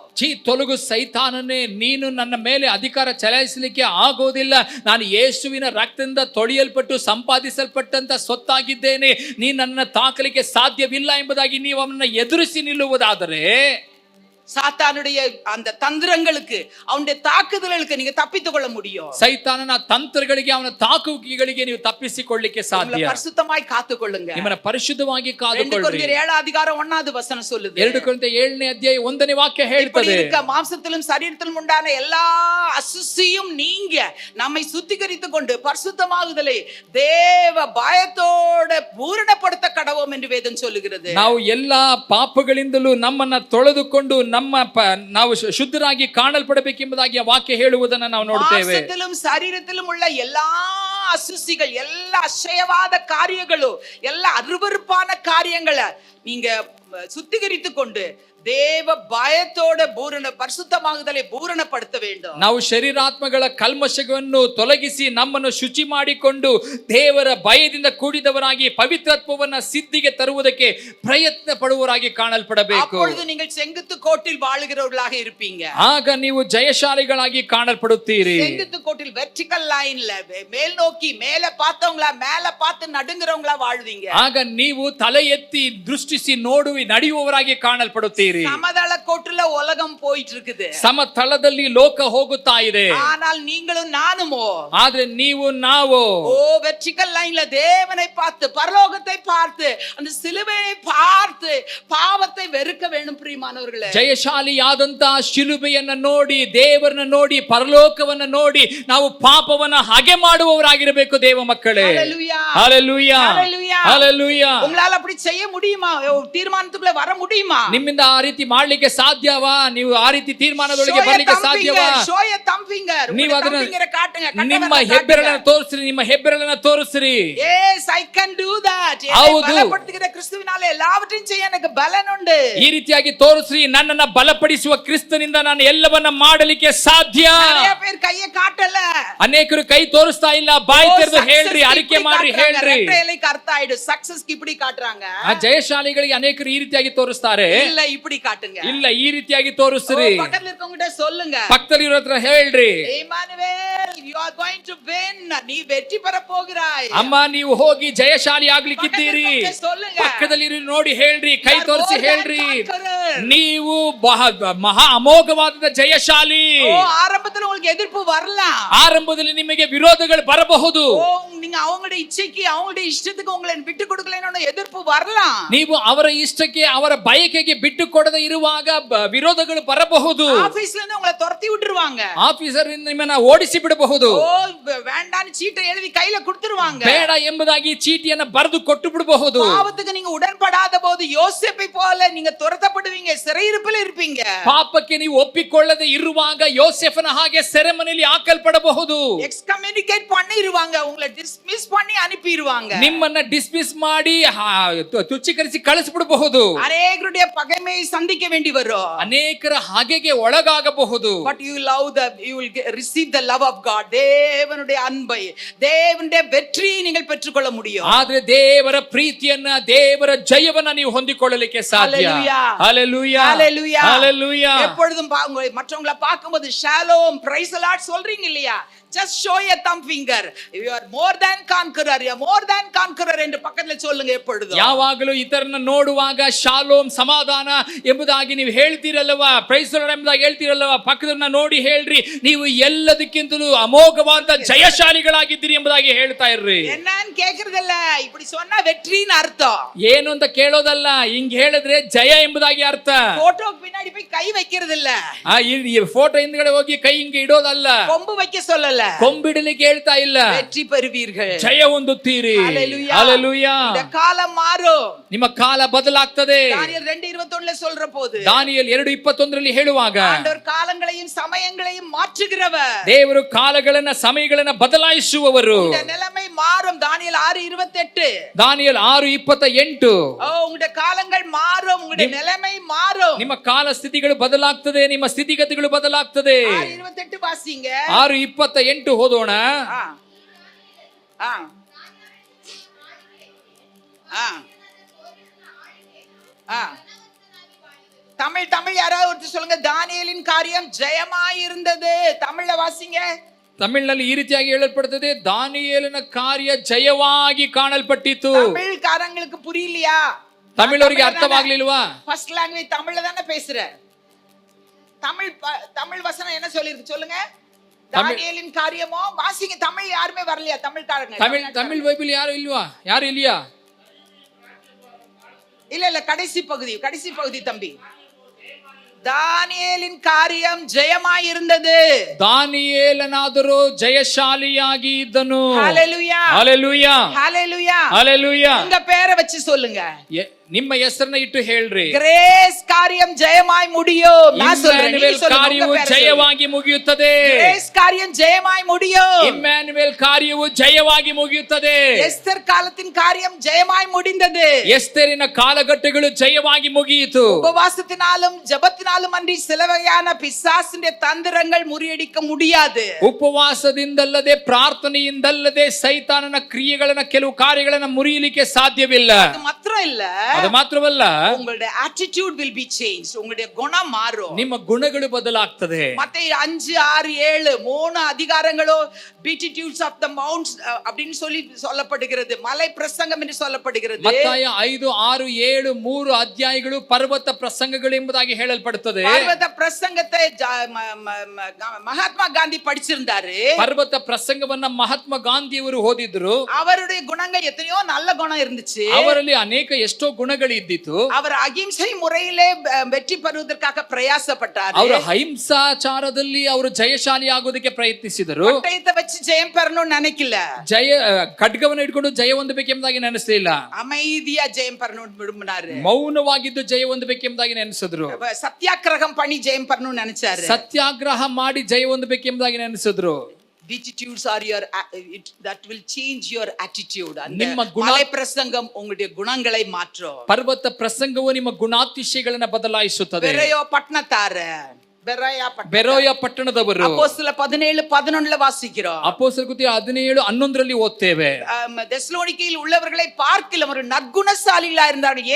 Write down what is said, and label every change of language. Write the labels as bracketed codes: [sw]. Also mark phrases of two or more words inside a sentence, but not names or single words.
[kn] ತೊಲಗು ಸೈತಾನನೇ, ನೀನು ನನ್ನ ಮೇಲೆ ಅಧಿಕಾರ ಚಲಾಯಿಸಲಿಕ್ಕೆ ಆಗೋದಿಲ್ಲ. ನಾನು ಯೇಸುವಿನ ರಕ್ತದಿಂದ ತೊಳೆಯಲ್ಪಟ್ಟು ಸಂಪಾದಿಸಲ್ಪಟ್ಟಂತ ಸೊತ್ತಾಗಿದ್ದೇನೆ. ನೀ ನನ್ನ ತಾಕಲಿಕ್ಕೆ ಸಾಧ್ಯವಿಲ್ಲ ಎಂಬುದಾಗಿ ನೀವು ಅವನನ್ನ ಎದುರಿಸಿ ನಿಲ್ಲುವುದಾದರೆ, [ta] சாத்தானுடைய அந்த தந்திரங்களுக்கு, அவனுடைய தாக்குதல்களுக்கு நீங்க தப்பித்துக் கொள்ள முடியும். [kn] ಸೈತಾನನ ತಂತ್ರಗಳಿಗೆ, ಅವನ ತಾಕುವಿಕೆಗಳಿಗೆ ನೀವು ತಪ್ಪಿಸಿಕೊಳ್ಳಲಿಕ್ಕೆ ಸಾಧ್ಯ. [ta] பரிசுத்தமாய் காத்துக்கொள்ளுங்க, [kn] ನಿಮ್ಮನ್ನ ಪರಿಶುದ್ಧವಾಗಿ ಕಾದುಕೊಳ್ಳಿ. [ta] 2 கொரிந்தியர் 7:1 சொல்லுது. [kn] 2 ಕೊರಿಂಥಿಯர் 7:1 ವಾಕ್ಯ ಹೇಳ್ತದೆ, [ta] மாம்சத்திலும் சரீரத்திலும் உண்டான எல்லா அசுசியும் நீங்க நம்மை சுத்திகரித்துக் கொண்டு பரிசுத்தமாகுதலை தேவ பயத்தோட பூரணப்படுத்த கடவோம் என்று வேதம் சொல்லுகிறது. [kn] ನಾವು ಎಲ್ಲಾ ಪಾಪಗಳಿಂದಲೂ ನಮ್ಮನ್ನ ತೊಳೆದುಕೊಂಡು ನಾವು ಶುದ್ಧರಾಗಿ ಕಾಣಲ್ಪಡಬೇಕೆಂಬುದಾಗಿ ವಾಕ್ಯ ಹೇಳುವುದನ್ನು ನಾವು ನೋಡುತ್ತೇವೆ. [ta] மாம்சத்திலும் சரீரத்திலும் உள்ள எல்லா அசுசிகள், எல்லா அசையவாத காரியங்களும், எல்லா அருவருப்பான காரியங்களை நீங்க சுத்திகரித்துக் கொண்டு தேவ பயத்தோட பரிசுத்தமாகுதலை பூரணப்படுத்த வேண்டும். [kn] ನಾವು ಶರೀರಾತ್ಮಗಳ ಕಲ್ಮಶವನ್ನು ತೊಲಗಿಸಿ ನಮ್ಮನ್ನು ಶುಚಿ ಮಾಡಿಕೊಂಡು ದೇವರ ಭಯದಿಂದ ಕೂಡಿದವರಾಗಿ ಪವಿತ್ರತ್ವವನ್ನ ಸಿದ್ಧಿಗೆ ತರುವುದಕ್ಕೆ ಪ್ರಯತ್ನ ಪಡುವವರಾಗಿ ಕಾಣಲ್ಪಡಬೇಕು. [ta] அப்பொழுது நீங்கள் செங்குத்து கோட்டில் வாழுகிறவர்களாக இருப்பீங்க. [kn] ಆಗ ನೀವು ಜಯಶಾಲಿಗಳಾಗಿ ಕಾಣಲ್ಪಡುತ್ತೀರಿ. [ta] செங்குத்து கோட்டில் வெர்டிகல் லைன்ல மேல் நோக்கி மேல பார்த்தவங்களா மேல பார்த்து நடுங்குறவங்களா வாழ்வீங்க. [kn] ಆಗ ನೀವು ತಲೆ ಎತ್ತಿ ದೃಷ್ಟಿಸಿ ನೋಡುವಿ ನಡೆಯುವವರಾಗಿ ಕಾಣಲ್ಪಡುತ್ತೀರಿ. [ta] சமதள கோட்டுல உலகம் போயிட்டு இருக்குது. [kn] ಸಮತಳದಲ್ಲಿ ಲೋಕ ಹೋಗುತ್ತಾ ಇದೆ. [ta] ஆனால் நீங்களும் நானுமோ [kn] ಆದ್ರೆ ನೀವು ನಾವು [ta] வெர்டிகல் லைன்ல தேவனை பார்த்து பரலோகத்தை பார்த்து அந்த சிலுவையை பார்த்து பாவத்தை வெறுக்க வேண்டும் பிரியமானவர்களே. [kn] ಜಯಶಾಲಿಯಾದಂತಹ ಶಿಲುಬೆಯನ್ನ ನೋಡಿ ದೇವರನ್ನ ನೋಡಿ ಪರಲೋಕವನ್ನ ನೋಡಿ ನಾವು ಪಾಪವನ್ನ ಹಾಗೆ ಮಾಡುವವರಾಗಿರಬೇಕು ದೇವ ಮಕ್ಕಳೇ. [ta] ஹalleluya ஹalleluya ஹalleluya ஹalleluya. உங்களால அப்படி செய்ய முடியுமா? தீர்மானத்துக்குள்ள வர முடியுமா? [kn] ನಿಮ್ಮಿಂದ ಆ ರೀತಿ ಮಾಡ್ಲಿಕ್ಕೆ ಸಾಧ್ಯವಾ? ನೀವು ಆ ರೀತಿ ತೀರ್ಮಾನದೊಳಗೆ ಬರ್ಲಿಕ್ಕೆ ಸಾಧ್ಯವಾ? [en] show your thumb finger. [kn] ನೀವು ಅದನ್ನ [ta] ಕಾಟುங்க. [kn] ನಿಮ್ಮ ಹೆಬ್ಬೆರಳನ್ನ ತೋರಿಸ್ರಿ, ನಿಮ್ಮ ಹೆಬ್ಬೆರಳನ್ನ ತೋರಿಸ್ರಿ. [en] yes I can do that. [kn] ಹೌದು. ಬಲಪಡಿಸುವ ಕ್ರಿಸ್ತುವಿನಾல ಎಲ್ಲವನ್ನೂ [ta] செய்ய எனக்கு பலன் ಉಂಟು. [kn] ಈ ರೀತಿಯಾಗಿ ತೋರಿಸ್ರಿ, ನನ್ನನ್ನ ಬಲಪಡಿಸುವ ಕ್ರಿಸ್ತನಿಂದ ನಾನು ಎಲ್ಲವನ್ನ ಮಾಡಲಿಕ್ಕೆ ಸಾಧ್ಯ. [ta] நிறைய பேர் கையை காட்டல. [kn] ಅನೇಕರು ಕೈ ತೋರಿಸ್ತಾ ಇಲ್ಲ. ಬಾಯಿ ತೆರೆದು ಹೇಳ್ರಿ, ಅರಿಕೆ ಮಾಡ್ರಿ, ಹೇಳ್ರಿ. [ta] ரெட்டையிலைக்கு அர்த்தம் ஆயிடும். சக்சஸ்க்கு இப்படி காட்டுறாங்க. [kn] ಆ ಜಯಶಾಲಿಗಳಿಗೆ ಅನೇಕರು ಈ ರೀತಿಯಾಗಿ ತೋರಿಸ್ತಾರೆ. [ta] இல்ல இப்படி காட்டுங்க. [kn] ಇಲ್ಲ ಈ ರೀತಿಯಾಗಿ ತೋರಿಸ್ರಿ. [ta] பக்கத்துல இருக்கவங்ககிட்ட சொல்லுங்க. [kn] ಪಕ್ಕದಲ್ಲಿ ಇರೋ ಹತ್ರ ಹೇಳ್ರಿ, [en] Emmanuel, you are going to win. [ta] ನೀ வெற்றி பெற போகிறாய். [kn] ಅಮ್ಮ ನೀವು ಹೋಗಿ ಜಯಶಾಲಿ ಆಗ್ಲಿಕ್ಕಿದ್ದೀರಿ. ಪಕ್ಕದಲ್ಲಿ ನೋಡಿ ಹೇಳ್ರಿ, ಕೈ ತೋರಿಸಿ ಹೇಳ್ರಿ, ನೀವು ಮಹಾ ಅಮೋಘವಾದ ಜಯಶಾಲಿ. [ta] ஆரம்பத்துல உங்களுக்கு எதிர்ப்பு வரலாம். [kn] ಆರಂಭದಲ್ಲಿ ನಿಮಗೆ ವಿರೋಧಗಳು ಬರಬಹುದು. [ta] நீங்க அவங்களுடைய இச்சைக்கு அவங்களுடைய இஷ்டத்துக்கு உங்களை விட்டு கொடுக்கலன்னு எதிர்ப்பு வரலாம். [kn] ನೀವು ಅವರ ಇಷ್ಟಕ್ಕೆ ಅವರ ಬಯಕೆಗೆ ಬಿಟ್ಟು ಕೊಡದೆ ಇರುವಾಗ ವಿರೋಧಗಳು ಬರಬಹುದು. [ta] ஆபீஸ்ல இருந்து உங்களை துரத்தி விட்டுருவாங்க. [kn] ಆಫೀಸರ್ ನಿಮ್ಮನ್ನ ಓಡಿಸಿ ಬಿಡಬಹುದು. [ta] வேண்டான்னு சீட்டை எழுதி கையில கொடுத்துருவாங்க. [kn] ಬೇಡ ಎಂಬುದಾಗಿ ಚೀಟಿಯನ್ನ ಬರೆದು ಕೊಟ್ಟು ಬಿಡಬಹುದು. [ta] பாவத்துக்கு நீங்க உடன்படாத போது யோசேப்பை போல நீங்க துரத்தப்படுவீங்க, சிறையிருப்பில் இருப்பீங்க. [kn] ಪಾಪಕ್ಕೆ ನೀವು ಒಪ್ಪಿಕೊಳ್ಳದೆ ಇರುವಾಗ ಯೋಸೇಫನ ಹಾಗೆ ಸೆರೆಮನೆಯಲ್ಲಿ ಹಾಕಲ್ಪಡಬಹುದು. [ta] ಎಕ್ಸ್ಕಮ್ಯುನಿಕೇಟ್ பண்ணிடுவாங்க, உங்களை டிஸ்மிஸ் பண்ணி அனுப்பிடுவாங்க. [kn] ನಿಮ್ಮನ್ನ ಡಿಸ್ಮಿಸ್ ಮಾಡಿ ತುಚ್ಛೀಕರಿಸಿ ಕಳಿಸಿಬಿಡಬಹುದು. [ta] ಅನೇಕರುடைய பகைமையை சந்திக்க வேண்டி வரும். [kn] ಅನೇಕರ ಹಾಗೆಗೆ ಒಳಗಾಗಬಹುದು. [en] But you will receive the love of God. [ta] தேவனுடைய அன்பை, தேவனுடைய வெற்றியை நீங்கள் பெற்றுக்கொள்ள முடியும். [kn] ಆದ್ರೆ ದೇವರ ಪ್ರೀತಿಯನ್ನ, ದೇವರ ಜಯವನ್ನ ನೀವು ಹೊಂದಿಕೊಳ್ಳಲಿಕ್ಕೆ ಸಾಧ್ಯ. [ta] ஹalleluya ஹalleluya ஹalleluya. எப்பொழுதும் மற்றவங்களை பார்க்கும்போது ஷாலோம் [en] Praise the Lord [ta] சொல்றீங்க இல்லையா? [en] just show your thumb finger. You are more than conqueror. You are more than conqueror [ta] என்று பக்கத்துல சொல்லுங்க எப்பொழுதும். [kn] ಯಾವಾಗಲೂ ಇತರನ್ನ ನೋಡುವಾಗ ಶಾಲೋಮ್ ಸಮಾಧಾನ ಎಂಬುದಾಗಿ ನೀವು ಹೇಳ್ತಿರಲ್ವಾ, [en] Praise the Lord [kn] ಎಂಬುದಾಗಿ ಹೇಳ್ತಿರಲ್ವಾ, ಪಕ್ಕದನ್ನ ನೋಡಿ ಹೇಳ್ರಿ, ನೀವು ಎಲ್ಲದಕ್ಕಿಂತಲೂ ಅಮೋಘವಾದ ಜಯಶಾಲಿಗಳಾಗಿದ್ದೀರಿ ಎಂಬುದಾಗಿ ಹೇಳ್ತಾ ಇರ್ರಿ. [ta] என்னன்னு கேக்குறதல்ல, இப்படி சொன்னா வெற்றின்னு அர்த்தம். [kn] ಏನು ಅಂತ ಕೇಳೋದಲ್ಲ, ಹಿಂಗ್ ಹೇಳಿದ್ರೆ ಜಯ ಎಂಬುದಾಗಿ ಅರ್ಥ. [ta] போட்டோக்கு பின்னாடி போய் கை வைக்கிறது இல்ல. [kn] ಈ ಫೋಟೋ ಹಿಂದ್ಗಡೆ ಹೋಗಿ ಕೈ ಹಿಂಗೆ ಇಡೋದಲ್ಲ. [ta] கொம்பு வைக்க சொல்லல. [kn] ಕೊಂಬಿಡಲಿಕ್ಕೆ ಹೇಳ್ತಾ ಇಲ್ಲ. [ta] வெற்றி பெறுவீர்கள். [kn] ಜಯ ಹೊಂದುತ್ತೀರಿ. [ta] ஹalleluya ஹalleluya. இந்த காலம் மாறும். [kn] ನಿಮ್ಮ ಕಾಲ ಬದಲಾಗ್ತದೆ. [ta] தானியேல் 2:21 சொல்ற போது, [kn] ದಾನಿಯೇಲ್ 2:21 ಹೇಳುವಾಗ, [ta] ஆண்டவர் காலங்களையும் சமயங்களையும் மாற்றுகிறவர். [kn] ದೇವರು ಕಾಲಗಳನ್ನ ಸಮಯಗಳನ್ನ ಬದಲಾಯಿಸುವವರು. [ta] இந்த நிலைமை மாறும். தானியேல் 6:28. [kn] ದಾನಿಯೇಲ್ 6:28. [ta] உங்களுடைய காலங்கள் மாறும், உங்களுடைய நிலைமை மாறும். [kn] ನಿಮ್ಮ ಕಾಲ ಸ್ಥಿತಿಗಳು ಬದಲಾಗ್ತದೆ, ನಿಮ್ಮ ಸ್ಥಿತಿಗತಿಗಳು ಬದಲಾಗ್ತದೆ. [ta] 6:28 வாசிங்க. [kn] 6:28 ಓದೋಣ. [ta] தமிழ் யாராவது ஒருத்தர் சொல்லுங்க. தானியேலின் காரியம் ஜெயமாயிருந்தது. தமிழ்ல வாசிங்க. [kn] ತಮಿಳಿನಲ್ಲಿ ಈ ರೀತಿಯಾಗಿ ಹೇಳಲ್ಪಡುತ್ತದೆ, ದಾನಿಯೇಲನ ಕಾರ್ಯ ಜಯವಾಗಿ ಕಾಣಲ್ಪಟ್ಟಿತು. [ta] தமிழ்காரங்களுக்கு புரியலையா? [kn] ತಮಿಳವರಿಗೆ ಅರ್ಥವಾಗ್ಲಿಲ್ವಾ? [en] First language [ta] தமிழ்ல தானே பேசுற. தமிழ் வசனம் என்ன சொல்லிருக்கு சொல்லுங்க. தானியேலின் காரியமோ வாசிங்க. தமிழ் யாருமே வரலையா? தமிழ்காரங்க தமிழ் பைபிள் யாரும் இல்லையா? யாரும் இல்லையா? இல்ல கடைசி பகுதி தம்பி. தானியேலின் காரியம் ಜಯಮಾயிருந்தது. [kn] ದಾನಿಯೇಲನಾದರೂ ಜಯಶಾಲಿಯಾಗಿ ಇದ್ದನು. [ta] ஹalleluya ஹalleluya ஹalleluya ஹalleluya. உங்க பேரை வச்சு சொல்லுங்க. [kn] ನಿಮ್ಮ ಹೆಸರನ್ನ ಇಟ್ಟು ಹೇಳ್ರಿ. [ta] கிரேஸ் காரியம் ஜெயமாய் முடியும். நான் சொல்றேன், நீங்க [kn] ಇಮ್ಯಾನುವೇಲ್ [ta] சொல்லுங்க, [kn] ಕಾರ್ಯವು [ta] உங்க பேரை [kn] ಜಯವಾಗಿ ಮುಗಿಯುತ್ತದೆ. [ta] கிரேஸ் காரியம் ஜெயமாய் முடியும். [kn] ಇಮ್ಯಾನುವೇಲ್ ಕಾರ್ಯವು ಜಯವಾಗಿ ಮುಗಿಯುತ್ತದೆ. [ta] எஸ்தர் காலத்தின் காரியம் ஜெயமாய் முடிந்தது. [kn] ಎಸ್ತೇರಿನ ಕಾಲಘಟ್ಟಗಳು ಜಯವಾಗಿ ಮುಗಿಯಿತು. [ta] உபவாசத்தினாலும் ஜெபத்தினாலும் அன்றி சில வகையான பிசாசிന്റെ தந்திரங்கள் முறியடிக்க முடியாது. [kn] ಉಪವಾಸದಿಂದಲ್ಲದೆ ಪ್ರಾರ್ಥನೆಯಿಂದಲ್ಲದೆ ಸೈತಾನನ ಕ್ರಿಯೆಗಳನ್ನ ಕೆಲವು ಕಾರ್ಯಗಳನ್ನ ಮುರಿಯಲಿಕ್ಕೆ ಸಾಧ್ಯವಿಲ್ಲ. [ta] அது மாத்திரம் இல்ல, [kn] ಅದು ಮಾತ್ರವಲ್ಲ, [en] உங்களுடைய attitude will be changed. [ta] உங்களுடைய குணம் மாறும். [kn] ನಿಮ್ಮ ಗುಣಗಳು ಬದಲಾಗ್ತದೆ. [ta] மத்தேயு 5, 6, 7 3 அதிகாரங்களோ [en] beatitudes of the mounts [ta] அப்படினு சொல்லப்படுகிறது. மலை பிரசங்கம் என்று சொல்லப்படுகிறது. [kn] ಮತ್ತಾಯ 5, 6, 7 3 ಅಧ್ಯಾಯಗಳು ಪರ್ವತ ಪ್ರಸಂಗಗಳು ಎಂಬುದಾಗಿ ಹೇಳಲ್ಪಡುತ್ತದೆ. [ta] பர்வத பிரசங்கத்தை மகாத்மா காந்தி படிச்சிருந்தாரு. [kn] ಪರ್ವತ ಪ್ರಸಂಗವನ್ನ ಮಹಾತ್ಮ ಗಾಂಧಿಯವರು ಓದಿದ್ರು. [ta] அவருடைய குணங்கள் எத்தனையோ நல்ல குணம் இருந்துச்சு. [kn] ಅವರಲ್ಲಿ ಅನೇಕ ಎಷ್ಟೋ ಗುಣಗಳು ಇದ್ದಿತ್ತು. [ta] அவர் அகிம்சை முறையிலே வெற்றி பெறுவதற்காக பிரயாசப்பட்டார். [kn] ಅವರು ಅಹಿಂಸಾಚಾರದಲ್ಲಿ ಅವರು ಜಯಶಾಲಿ ಆಗೋದಕ್ಕೆ ಪ್ರಯತ್ನಿಸಿದರು. [ta] பட்டயத்தை வச்சு ஜெயம் பெறணும்னு நினைக்கல. [kn] ಖಡ್ಗವನ್ನು ಇಟ್ಕೊಂಡು ಜಯ ಹೊಂದಬೇಕೆಂಬುದಾಗಿ ನೆನೆಸಲಿಲ್ಲ. [ta] அமைதியா ஜெயம் பெறணும்னு விரும்பினாரு. [kn] ಮೌನವಾಗಿದ್ದು ಜಯ ಹೊಂದಬೇಕೆಂಬುದಾಗಿ ನೆನೆಸಿದ್ರು. [ta] சத்தியாகிரகம் பண்ணி ஜெயம் பெறணும்னு நினைச்சாரு. [kn] ಸತ್ಯಾಗ್ರಹ ಮಾಡಿ ಜಯ ಹೊಂದಬೇಕೆಂಬುದಾಗಿ ನೆನೆಸಿದ್ರು. [en] Beatitudes are your that will change your attitude. [kn] ನಿಮ್ಮ [ta] மலை பிரசங்கம் உங்களுடைய குணங்களை மாற்றும். [kn] ಪರ್ವತ ಪ್ರಸಂಗವು ನಿಮ್ಮ ಗುಣಾತಿಶಯಗಳನ್ನ ಬದಲಾಯಿಸುತ್ತದೆ. [ta] பெரோயா பட்டணத்தார, [kn] ಬೆರೋಯ ಪಟ್ಟಣದವರು [ta] அப்போஸ்தல 17:11 வாசிக்கிறோம். [kn] ಅಪೊಸ್ತಲರ ಕೃತ್ಯ 17:11 ಓದ್ತೇವೆ. [ta] தெசலோனிக்கையில் உள்ளவர்களை பார்க்கிலும் ஒரு நற்குணசாலிகளா இருந்தார்கள்.